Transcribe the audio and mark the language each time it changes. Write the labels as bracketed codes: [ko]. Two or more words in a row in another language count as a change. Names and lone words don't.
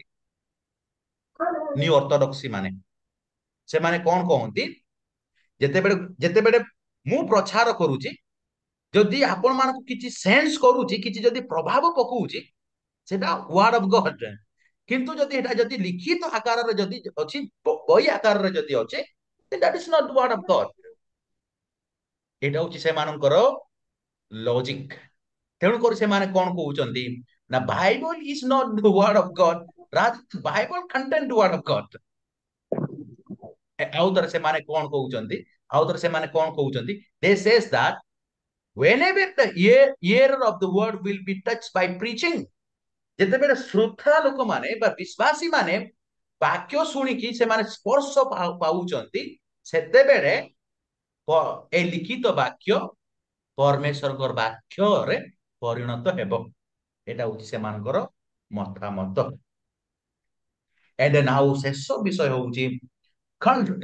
[or] ନ୍ୟୁ ଅର୍ଥୋଡକ୍ସି ମାନେ ସେମାନେ କଣ କହନ୍ତି? ଯେତେବେଳେ ଯେତେବେଳେ ମୁଁ ପ୍ରଚାର କରୁଛି, ଯଦି ଆପଣ ମାନଙ୍କୁ କିଛି ସେନ୍ସ କରୁଛି, କିଛି ଯଦି ପ୍ରଭାବ ପକଉଛି, ସେଟା [en] word of God. [or] କିନ୍ତୁ ଯଦି ଏଟା ଯଦି ଲିଖିତ ଆକାରରେ ଯଦି ଅଛି, ବହି ଆକାରରେ ଯଦି ଅଛି, [en] that is not the word of God. [bn] এটা হচ্ছে [or] ସେମାନଙ୍କର ଲଜିକ। ତେଣୁକରି ସେମାନେ କଣ କହୁଛନ୍ତି ନା [en] Bible is not the word of God, rather Bible contain the word of God. [or] ଆଉ ଥରେ ସେମାନେ କଣ କହୁଛନ୍ତି, ଆଉ ଥରେ ସେମାନେ କଣ କହୁଛନ୍ତି, [en] they says that whenever the ear of the word will be touched by preaching, [or] ଯେତେବେଳେ ଶ୍ରୋତା ଲୋକମାନେ ବା ବିଶ୍ୱାସୀ ମାନେ ବାକ୍ୟ ଶୁଣିକି ସେମାନେ ସ୍ପର୍ଶ ପାଉଛନ୍ତି, ସେତେବେଳେ ଏ ଲିଖିତ ବାକ୍ୟ ପରମେଶ୍ୱରଙ୍କର ବାକ୍ୟରେ ପରିଣତ ହେବ। ଏଟା ହଉଛି ସେମାନଙ୍କର ମତାମତ। ଏଣ୍ଡ ଆଉ ଶେଷ ବିଷୟ ହଉଛି କଲ୍ଟ।